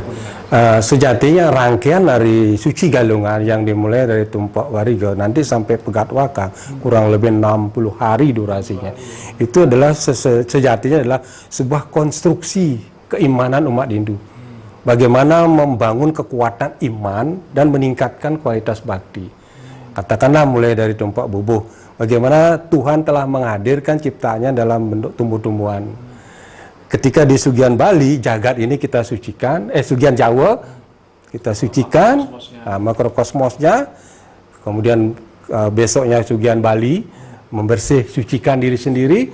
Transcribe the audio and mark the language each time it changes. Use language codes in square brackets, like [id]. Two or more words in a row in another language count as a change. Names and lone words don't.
[id] Sejatinya rangkaian dari suci galungan yang dimulai dari Tumpak Wariga nanti sampai Pegat Waka kurang lebih 60 hari durasinya. Itu adalah sejatinya adalah sebuah konstruksi keimanan umat Hindu. Bagaimana membangun kekuatan iman dan meningkatkan kualitas bakti. Katakanlah mulai dari tumpak bubuh. Bagaimana Tuhan telah menghadirkan ciptaannya dalam bentuk tumbuh-tumbuhan. Ketika di Sugian Bali, jagat ini kita sucikan. Sugian Jawa, kita sucikan. Makrokosmosnya. Kemudian besoknya Sugian Bali, membersih, sucikan diri sendiri.